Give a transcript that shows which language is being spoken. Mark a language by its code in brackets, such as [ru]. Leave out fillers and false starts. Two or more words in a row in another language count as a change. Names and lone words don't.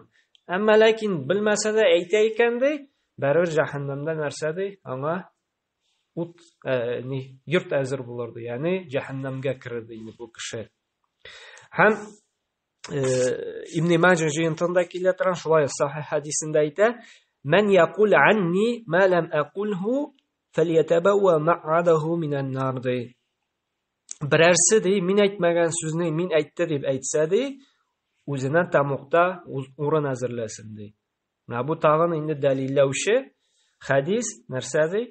[tt] Әмма ләкин белмәсә дә әйтә икән ди, бәрабәр җәһәннәмдә нәрсә ди? Аңа йорт әзер булыр ди. Ягъни җәһәннәмгә керер ди бу кеше. Һәм Ибн Маҗа җыентында килә торган шулай сахих хадисендә әйтә: [ar] "من يقل عني ما لم أقله فليتبوأ مقعده من النار" [tt] ди. Берәрсе ди мин әйтмәгән сүзне мин әйтте дип әйтсә ди, үзенә тамукта урын әзерләсен ди. Менә бу тагын инде дәлилләүче хадис нәрсә ди?